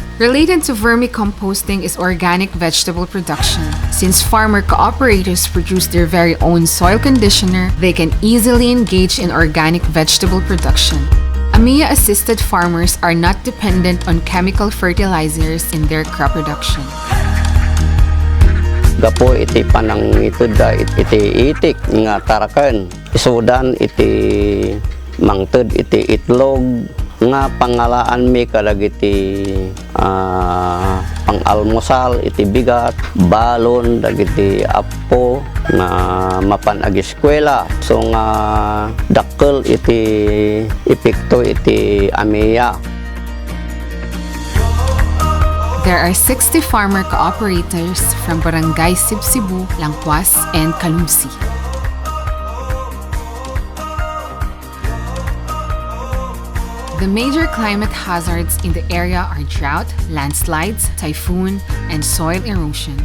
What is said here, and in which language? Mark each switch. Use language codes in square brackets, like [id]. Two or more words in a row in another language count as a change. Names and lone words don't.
[en] Related to vermicomposting is organic vegetable production. Since farmer cooperators produce their very own soil conditioner, they can easily engage in organic vegetable production. AMIA-assisted farmers are not dependent on chemical fertilizers in their crop production. [ilo] Gapo iti panang ito da iti itik nga taraken. Isudan iti mangted iti itlog nga pangalaan mi kadagiti pang-almusal iti bigat, balon dagiti apo nga mapan agi eskwela. So nga dakkel iti epekto iti AMIA. [en] There are 60 farmer cooperators from Barangay Sibsibu, Langkwas, and Kalumsi. The major climate hazards in the area are drought, landslides, typhoon, and soil erosion.